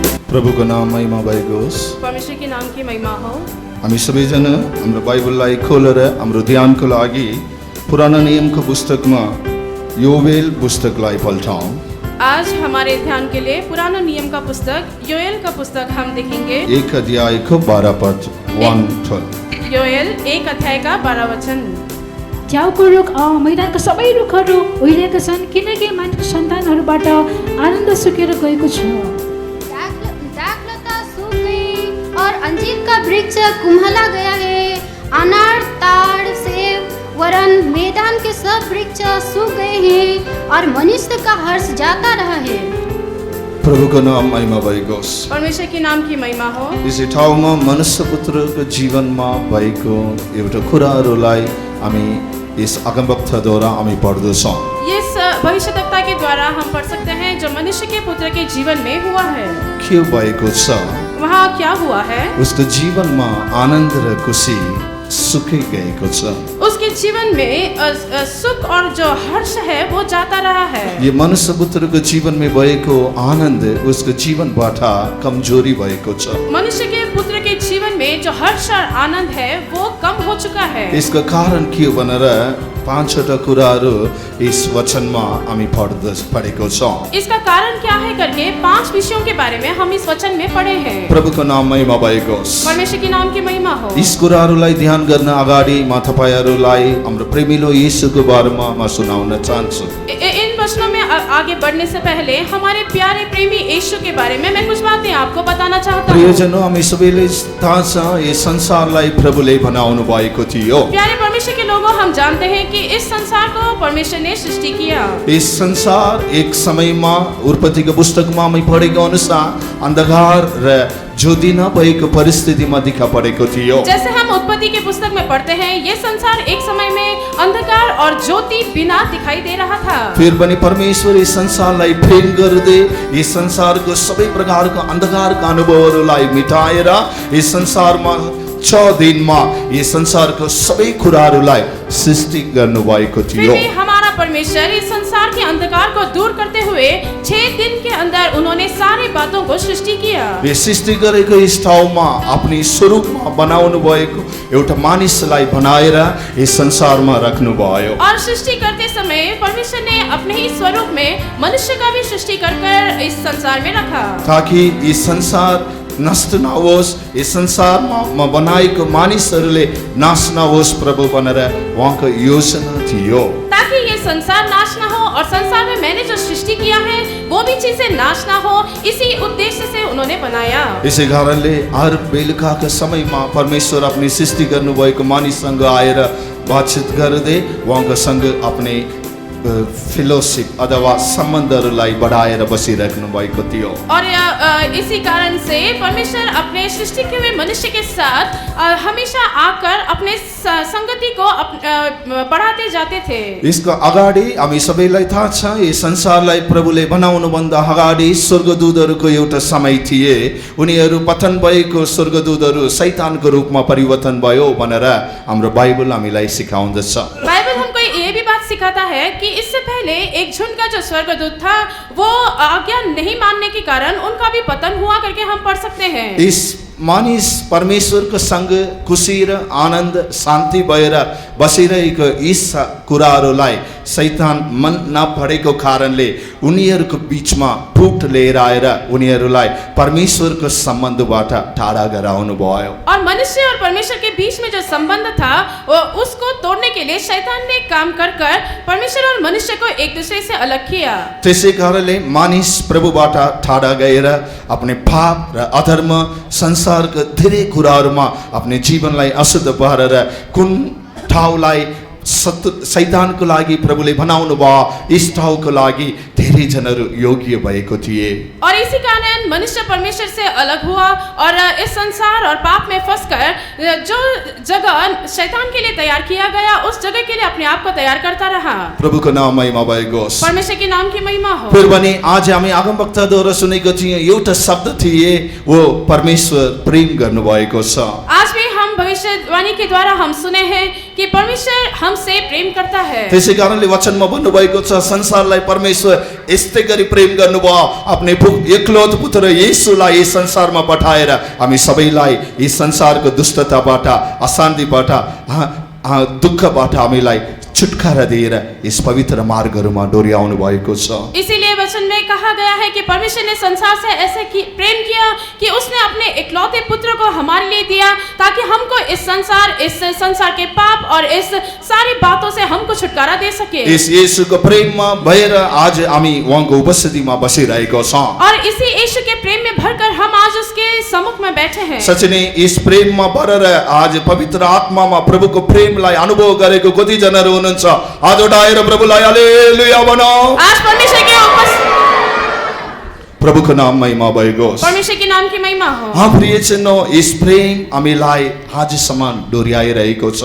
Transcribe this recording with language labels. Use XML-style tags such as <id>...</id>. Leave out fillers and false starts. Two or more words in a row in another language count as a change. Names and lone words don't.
<ne>प्रभुको नाम महिमा भएको होस्।</ne> <hi>परमेश्वर के नाम की महिमा हो।</hi> <ne>हामी सबैजना हाम्रो बाइबललाई खोलेर हाम्रो ध्यानको लागि पुरानो नियमको पुस्तकमा योवेल पुस्तकलाई पल्टाउँ।</ne> <hi>आज हमारे ध्यान के लिए पुराना नियम का पुस्तक योएल का पुस्तक हम देखेंगे।</hi> <ne>1 अध्यायको 12 पद 1-12।</ne> <hi>योएल 1 अध्याय का 12 वचन।</hi> <ne>च्याउको रुख मैदानका सबै रुखहरू उहिलेका छन्, किनकि मानिसको सन्तानहरूबाट आनन्द सुकेर गएको छ।</ne> <hi>दाखलता सूख गई और अंजीर का वृक्ष कुम्हला गया है। अनार, ताड़, सेब वरन मैदान के सब वृक्ष सूख गए हैं और मनुष्य का हर्ष जाता रहा है।</hi> <ne>प्रभुको नाम महिमा भएको होस्।</ne> <hi>परमेश्वर के नाम की महिमा हो।</hi> <ne>यसै ठाउँमा मनुष्य पुत्रको जीवनमा भएको एउटा कुराहरूलाई हामी यस अगमवक्ताद्वारा हामी पढ्दछौँ।</ne> <hi>इस भविष्यवक्ता के द्वारा हम पढ़ सकते हैं जो मनुष्य के पुत्र के जीवन में हुआ है।</hi> <ne>के भएको छ?</ne> <hi>वहाँ क्या हुआ है?</hi> <ne>उसको जीवनमा आनन्द र खुसी सुखी गएको छ।</ne> <hi>उसके जीवन में सुख और जो हर्ष है वो जाता रहा है।</hi> <ne>ये मनुष्य पुत्रको जीवनमा भएको आनन्द उसको जीवनबाट कमजोरी भएको छ।</ne> <hi>मनुष्य के पुत्र के जीवन में जो हर्ष और आनंद है वो कम हो चुका है।</hi> <ne>यसको कारण के हो भनेर 5वटा कुराहरू इस वचनमा हामी पढेको छौँ।</ne> <hi>इसका कारण क्या है करके 5 विषयों के बारे में हम इस वचन में पढ़े हैं।</hi> <ne>प्रभुको नाम महिमा भएको होस्।</ne> <hi>परमेश्वर के नाम की महिमा हो।</hi> <ne>यस कुराहरूलाई ध्यान गर्न अगाडि म तपाईहरुलाई हाम्रो प्रेमिलो येशूको बारेमा म सुनाउन चाहन्छु।</ne> <hi>इन वचनों में आगे बढ़ने से पहले हमारे प्यारे प्रेमी यीशु के बारे में मैं कुछ बातें आपको बताना चाहता हूँ। प्रियजनों,</hi> <ne>हामी सबैले थाहा छ यस संसारलाई प्रभुले बनाउनु भएको थियो।</ne> <hi>प्यारे परमेश्वर के लोगों, हम जानते हैं कि इस संसार को परमेश्वर ने सृष्टि किया।</hi> <ne>इस संसार एक समयमा उत्पत्तिको पुस्तकमा हामी पढेको अनुसार अन्धकार र ज्योति नभएको परिस्थितिमा देखा परेको थियो।</ne> <hi>जैसे हम उत्पत्ति के पुस्तक में पढ़ते हैं, ये संसार एक समय में अंधकार और ज्योति बिना दिखाई दे रहा था।</hi> <ne>फिर पनि परमेश्वर यस संसारलाई प्रेम गर्दै यस संसारको सबै प्रकारको अन्धकारका अनुभवहरूलाई मिटाएर यस संसारमा 6 दिनमा यस संसारको सबै कुराहरूलाई सृष्टि गर्नुभएको थियो।</ne> <hi>हमारा परमेश्वर इस संसार के अंधकार को दूर करते हुए 6 दिन के अंदर उन्होंने सारी बातों को सृष्टि किया।</hi> <ne>यो सृष्टि गरेको यस ठाउँमा आफ्नो स्वरूपमा बनाउनु भएको एउटा मानिसलाई बनाएर यस संसारमा राख्नु भयो।</ne> <hi>और सृष्टि करते समय परमेश्वर ने अपने ही स्वरूप में मनुष्य का भी सृष्टि कर इस संसार में रखा,</hi> <ne>ताकि यस संसार नष्ट नहोस्, यस संसारमा बनाएको मानिसहरूले नाश नहोस् प्रभु भनेर उहाँको योजना थियो।</ne> <hi>ताकि ये संसार नाश ना हो और संसार में मैंने जो सृष्टि किया है वो भी चीजें नाश ना हो, इसी उद्देश्य से उन्होंने बनाया।</hi> <ne>यसै कारणले हर बेलुकाको समयमा परमेश्वर आफ्नो सृष्टि गर्नुभएको मानिससँग आएर बातचित गर्दै उहाँको सँग आफ्नो फेलोशिप अथवा सम्बन्धहरूलाई बढाएर बसिराख्नु भएको थियो।</ne> <hi>और इसी कारण से परमेश्वर अपने सृष्टि के हुए मनुष्य के साथ हमेशा आकर अपने संगति को बढ़ाते जाते थे।</hi> <ne>यसको अगाडि हामी सबैलाई थाहा छ यस संसारलाई प्रभुले बनाउनु भन्दा अगाडि स्वर्गदूतहरूको एउटा समय थिए। उनीहरू पतन भएको स्वर्गदूतहरू शैतानको रूपमा परिवर्तन भयो भनेर हाम्रो बाइबल हामीलाई सिकाउँदछ।</ne> <hi>बाइबल हमको ये भी बात सिखाता है कि इससे पहले एक झुंड का जो स्वर्गदूत था वो आज्ञा नहीं मानने के कारण उनका भी पतन हुआ करके हम पढ़ सकते हैं।</hi> <ne>इस मानिस परमेश्वरको सँग खुसी र आनन्द शान्ति भएर बसिरहेको यस कुराहरूलाई शैतान मन नपरेको कारणले उनीहरूको बीचमा फुट लिएर आएर उनीहरूलाई परमेश्वरको सम्बन्धबाट टाढा गराउनु भयो।</ne> <hi>और मनुष्य और परमेश्वर के बीच में जो संबंध था वो उसको तोड़ने के लिए शैतान ने काम कर परमेश्वर और मनुष्य को एक दूसरे से अलग किया।</hi> <ne>त्यसै कारणले मानिस प्रभुबाट टाढा गएर आफ्नो पाप र अधर्म संसारको धेरै कुराहरूमा आफ्नो जीवनलाई अशुद्ध पारेर कुन ठाउँलाई शैतानको लागि प्रभुले बनाउनु भयो यस ठाउँको लागि धेरै जनहरू योग्य भएको थिए।</ne> <hi>और इसी कारण मनुष्य परमेश्वर से अलग हुआ और इस संसार और पाप में फंसकर जो जगह शैतान के लिए तैयार किया गया उस जगह के लिए अपने आप को तैयार करता रहा।</hi> <ne>प्रभुको नाम महिमा भएको होस्।</ne> <hi>परमेश्वर के नाम की महिमा हो।</hi> <ne>फिर पनि आज हामी अगमवक्ताद्वारा सुनेको थियौँ एउटा शब्द थिए वो परमेश्वर प्रेम गर्नुभएको छ।</ne> <hi>आज भी हम भविष्यवाणी के द्वारा हम सुने हैं कि परमेश्वर हमसे प्रेम करता है।</hi> <ne>त्यसै कारणले वचनमा भन्नुभएको छ संसारलाई परमेश्वर यस्तै गरी प्रेम गर्नुभयो, आफ्नै एकलौतो पुत्र येशूलाई यस संसारमा पठाएर हामी सबैलाई यस संसारको दुष्टताबाट, अशान्तिबाट, दुःखबाट हामीलाई छुटकारा दिएर इस पवित्र मार्गहरूमा डोर्याउनु भएको छ।</ne> <hi>इसीलिए वचन में कहा गया है कि परमेश्वर ने संसार से ऐसे प्रेम किया कि उसने अपने इकलौते पुत्र को हमारे लिए दिया, ताकि हमको इस संसार के पाप और इस सारी बातों से हमको छुटकारा दे सके।</hi> <ne>इस येशूको प्रेममा भएर आज हामी उहाँको उपस्थितिमा बसिरहेको छौं</ne> <hi>और इसी यीशु के प्रेम में भरकर हम आज उसके सम्मुख में बैठे हैं।</hi> <ne>सच्चै नै इस प्रेममा भरेर आज पवित्र आत्मामा प्रभुको प्रेमलाई अनुभव गरेको कति जनाहरू हुनुहुन्छ? हात उठाएर प्रभुलाई हालेलुया भनौं।</ne> <hi>आज परमेश्वर के</hi> <ne>प्रभुको नाम महिमा भएको होस्।</ne> <hi>परमेश्वर के नाम की महिमा हो। हाँ प्रियजनों,</hi> <ne>इस प्रेम हामीलाई आजसम्म डोर्याइरहेको छ।</ne>